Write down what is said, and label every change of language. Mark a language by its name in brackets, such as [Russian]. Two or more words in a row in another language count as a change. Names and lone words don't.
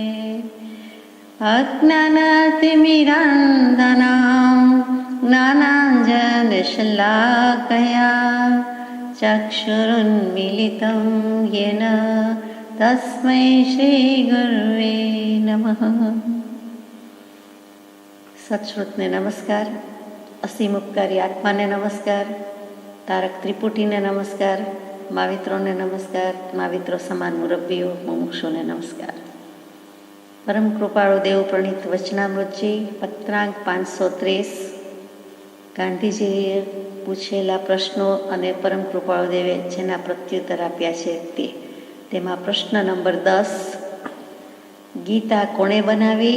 [Sanskrit] अज्ञानतिमिरान्धनां ज्ञानाञ्जनशलाकया चक्षुरुन्मीलितं येन तस्मै श्रीगुरुवे नमः। [Gujarati] સત્શ્રુતને નમસ્કાર, અસીમ ઉપકારી આત્માને નમસ્કાર, તારક ત્રિપુટીને નમસ્કાર, માવિત્રોને નમસ્કાર, माविત્રો સમાન મુરબ્બીઓ મુમુક્ષુને નમસ્કાર। પરમ કૃપાળુ દેવ પ્રણીત વચનામૃતજી પત્રાંક 530 ગાંધીજીએ પૂછેલા પ્રશ્નો અને પરમ કૃપાળુ દેવે જેના પ્રત્યુત્તર આપ્યા છે તેમાં પ્રશ્ન નંબર 10, ગીતા કોણે બનાવી?